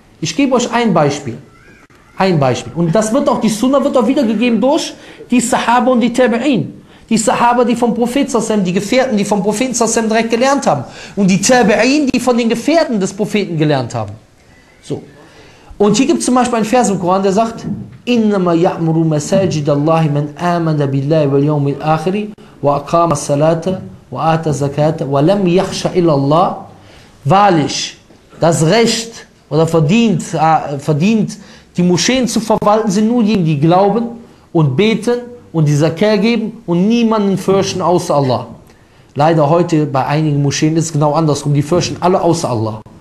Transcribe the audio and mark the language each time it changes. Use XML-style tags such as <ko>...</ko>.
<de>Ich gebe euch ein Beispiel. Und das wird auch, die Sunna wird auch wiedergegeben durch die Sahaba und die Tabi'in. Die Sahaba, die vom Prophet Sassam, die Gefährten, die vom Propheten Sassam direkt gelernt haben. Und die Tabi'in, die von den Gefährten des Propheten gelernt haben. So. Und hier gibt es zum Beispiel einen Vers im Koran, der sagt:</de> <ar>إنما يعمر مساجد الله من آمن بالله واليوم الآخر وأقام الصلاة وآتى الزكاة ولم يخشى إلا الله.</ar> <de>Wahrlich, das Recht oder verdient, die Moscheen zu verwalten, sind nur jene, die glauben und beten und die Zakat geben und niemanden fürchten außer Allah. Leider heute bei einigen Moscheen ist es genau andersrum. Die fürchten alle außer Allah.</de>